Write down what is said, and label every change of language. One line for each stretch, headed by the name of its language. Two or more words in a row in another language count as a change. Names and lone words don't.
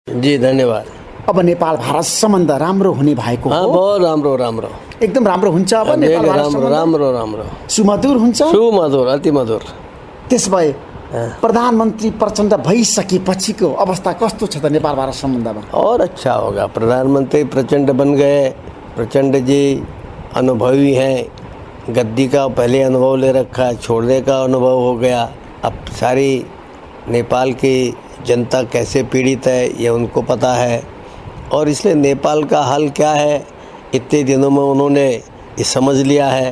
Nepali: जी धन्यवाद। अब नेपाल भारत सम्बन्ध राम्रो हुने भएको हाँ, हो। बहुत राम्रो राम्रो एकदम राम्रो हुन्छ अब नेपाल भारत राम्रो सम्बन्ध राम्रो राम्रो सुमधुर हुन्छ। सुमधुर अति मधुर। त्यसभए प्रधानमन्त्री प्रचण्ड भइसकेपछिको अवस्था कस्तो छ त नेपाल भारत सम्बन्धमा?
Hindi: और अच्छा होगा। प्रधानमंत्री प्रचंड बन गए। प्रचंड जी अनुभवी हैं, गद्दी का पहले अनुभव ले रखा है, छोड़ने का अनुभव हो गया। अब सारी नेपाल की जनता कैसे पीड़ित है ये उनको पता है, और इसलिए नेपाल का हल क्या है इतने दिनों में उन्होंने ये समझ लिया है।